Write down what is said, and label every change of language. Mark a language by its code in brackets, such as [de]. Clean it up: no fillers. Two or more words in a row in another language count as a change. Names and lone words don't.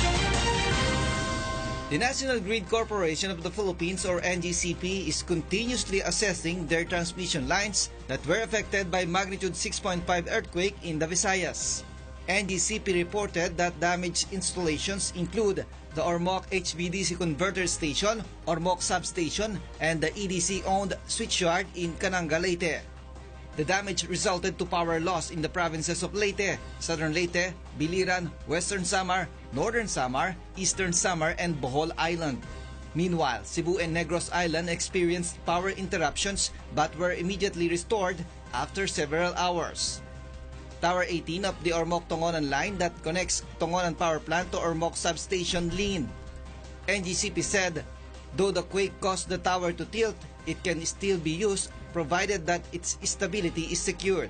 [en] The National Grid Corporation of the Philippines, or NGCP, is continuously assessing their transmission lines that were affected by magnitude 6.5 earthquake in the Visayas. NGCP reported that damaged installations include the Ormoc HVDC converter station, Ormoc substation, and the EDC-owned switchyard in Cananga, Layte. The damage resulted to power loss in the provinces of Leyte, Southern Leyte, Biliran, Western Samar, Northern Samar, Eastern Samar, and Bohol Island. Meanwhile, Cebu and Negros Island experienced power interruptions but were immediately restored after several hours. Tower 18 of the Ormoc-Tongonan line that connects Tongonan Power Plant to Ormoc Substation leaned. NGCP said, though the quake caused the tower to tilt, it can still be used provided that its stability is secured.